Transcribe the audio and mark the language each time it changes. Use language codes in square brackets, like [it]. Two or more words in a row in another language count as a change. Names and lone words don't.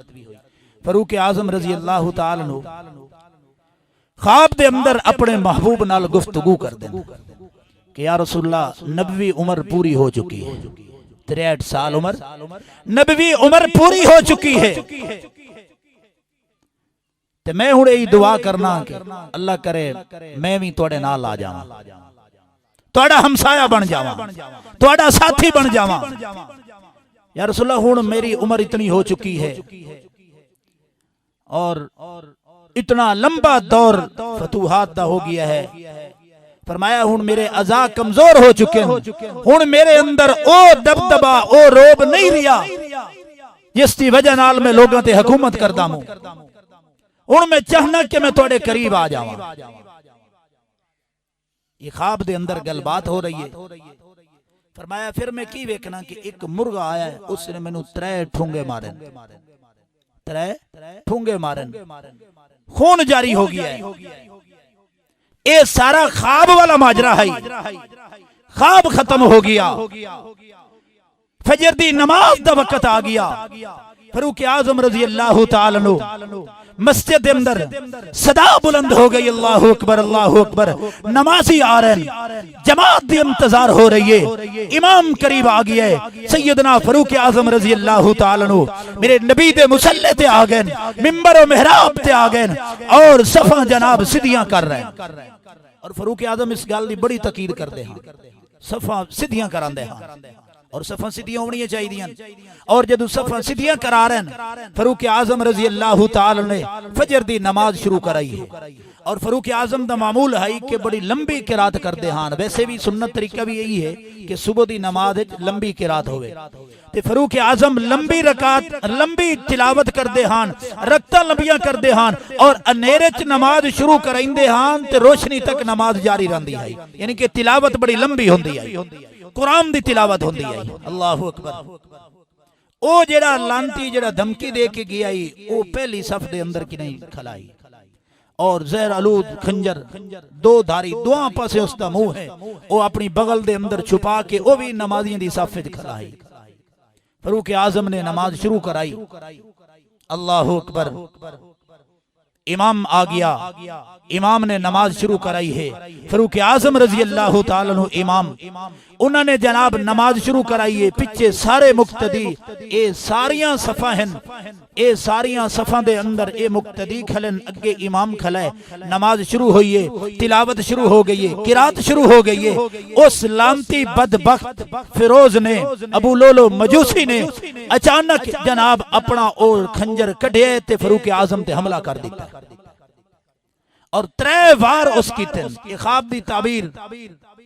[pa] فاروق اعظم [ar] رضی اللہ تعالی عنہ [pa] خواب دے اندر اپنے محبوب نال گفتگو کر دیں کہ [ar] یا رسول اللہ [pa] نبوی عمر پوری ہو چکی ہے، 63 سال عمر نبوی عمر پوری ہو چکی ہے، تے میں ہن یہی دعا کرنا کہ اللہ کرے میں بھی تواڈے نال آ جاواں، تواڈا ہمسایہ بن جاواں، تواڈا ساتھی بن جاواں۔ [ar] یا رسول اللہ [pa] ہن میری عمر اتنی ہو چکی ہے اور اتنا لمبا دور فتوحات دا ہو گیا ہے، فرمایا ہن میرے اعضاء کمزور ہو چکے ہیں، ہن میرے اندر او دبدبا او روب نہیں رہا جس کی وجہ نال میں لوگوں تے حکومت کردا ہوں، ہن میں چاہنا کہ میں تواڈے قریب آ جاواں۔ یہ خواب دے اندر گل بات ہو رہی ہے۔ فرمایا پھر میں کی ویکھنا کہ ایک مرغا آیا ہے، اس نے مینوں 3 ٹھونگے مارے، 3 ٹھونگے مارن، خون جاری ہو گیا ہے۔ اے سارا خواب والا ماجرا ہے، خواب ختم ہو گیا، فجر دی نماز دا وقت آ گیا۔ فاروق اعظم [ar] رضی اللہ تعالی عنہ [pa] مسجد اندر صدا بلند ہو گئی، [ar] اللہ اکبر اللہ اکبر، [pa] نمازی آ رہے ہیں، جماعت دی انتظار ہو رہی ہے، امام قریب آ گیا ہے۔ سیدنا فاروق اعظم [ar] رضی اللہ تعالی عنہ [pa] میرے نبی دے مصلی تے آ گئے، منبر و محراب تے آ گئے اور صفاں جناب سیدھیاں کر رہے ہیں۔ اور فاروق اعظم اس گل دی بڑی تاکید کرتے ہیں، صفاں سیدھیاں کراندے ہیں اور صفاں سیدھیاں ہونی چاہیے۔ اور جدو صفاں سیدھیاں کرا رہے ہیں، فاروق اعظم [ar] رضی اللہ تعالی [pa] نے فجر دی نماز شروع کرائی ہے۔ اور فاروق اعظم دا معمول ہے کہ بڑی لمبی قرات کرتے ہیں، ویسے بھی سنت طریقہ بھی یہی ہے کہ صبح دی نماز لمبی قرات ہوئے، تے فاروق اعظم لمبی رکعت لمبی تلاوت کرتے ہیں، رکعتاں لمبیاں کرتے ہیں اور انیرے چ نماز شروع کرائندے ہیں تے روشنی تک نماز جاری رہندی ہے، یعنی کہ تلاوت بڑی لمبی ہوندی ہے، قرآن دی تلاوت ہوندی ہے۔ [ar] اللہ اکبر۔ [pa] او جڑا لانتی جڑا دھمکی دے کے گیا ہی، او پہلی صف دے اندر کی نہیں کھلائی، اور زہر آلود خنجر 2 دھاری 2 پاسے اس دا منہ ہے، او اپنی بغل دے اندر چھپا کے او بھی نمازیاں دی صف وچ کھلائی۔ فاروق اعظم نے نماز شروع کرائی، [ar] اللہ اکبر، [pa] امام آ گیا، امام نے نماز شروع کرائی ہے۔ فاروق اعظم [ar] رضی اللہ تعالیٰ عنہ [pa] امام، انہوں نے جناب نماز شروع کرائی ہے، پیچھے سارے مقتدی، اے ساریاں صفاں ہیں، اے ساریاں صفاں دے اندر اے مقتدی کھلن، اگے امام کھلائے، نماز شروع ہوئی ہے، تلاوت شروع ہو گئی ہے، قرات شروع ہو گئی ہے۔ اس لانتی بدبخت فیروز نے، ابو لولو مجوسی نے اچانک جناب اپنا اور خنجر کڈھے تے فاروق اعظم تے حملہ کر دیتا اور 3 وار اس کی تن، یہ خواب دی تعبیر